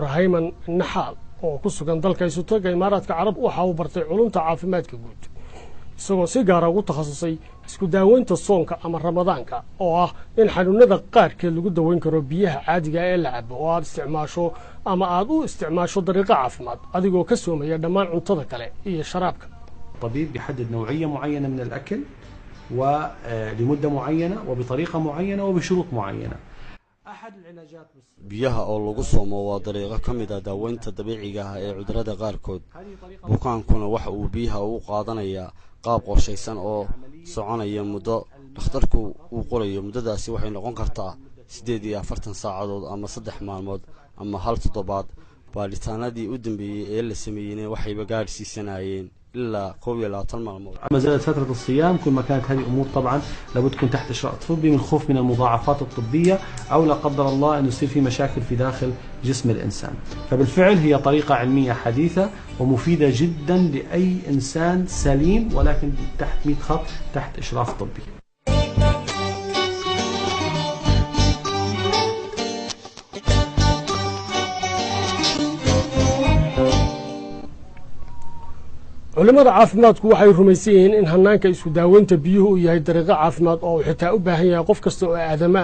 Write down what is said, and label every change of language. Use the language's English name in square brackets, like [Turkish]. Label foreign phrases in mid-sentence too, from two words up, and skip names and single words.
[Somali] Hayman Naxal oo ku sugan dalka Isuutaga Imaaraadka Carab waxa uu bartay culumta caafimaadka guud isagoo si gaar ah ugu takhasusay isku daaweynta soonka ama ramadaanka oo ah in xanuunada qaarkeed lagu daweyn karo biyaha caadiga ah ee la cabo oo aad isticmaasho ama aad u isticmaasho dariiqo caafimaad adigoo ka soomaya dhammaan cuntada kale iyo sharaabka. [Arabic] الطبيب بيحدد نوعية معينة من الأكل ولمدة معينة وبطريقة معينة وبشروط معينة. [Somali] biyaha oo lagu soomo waa dariiqo ka mid ah daaweynta dabiiciga ah ee cudurrada qaarkood bukaankuna waxa uu biyaha u qaadanayaa qaab qorshaysan oo soconaya muddo dhakhtarku uu qorayo muddadaasi waxay noqon kartaa 48 saacadood ama 3 maalmood ama hal toddobaad baaritaanadii u dambeeyay ee la sameeyay waxay gaarsiisanayeen [Arabic] إلا قوية لا تنمى. ما زالت فترة الصيام كل ما كانت هذه أمور طبعا لابد تكون تحت إشراف طبي من خوف من المضاعفات الطبية أو لا قدر الله أن يصير في مشاكل في داخل جسم الإنسان. فبالفعل هي طريقة علمية حديثة ومفيدة جدا لأي إنسان سليم ولكن تحت 100 خط تحت إشراف طبي. [Somali] culimada caafimaadku waxay rumaysan yihiin in hanaanka isku daaweynta biyuhu uu yahay dariiqo caafimaad oo xitaa u baahan yahay qof kasta oo aadama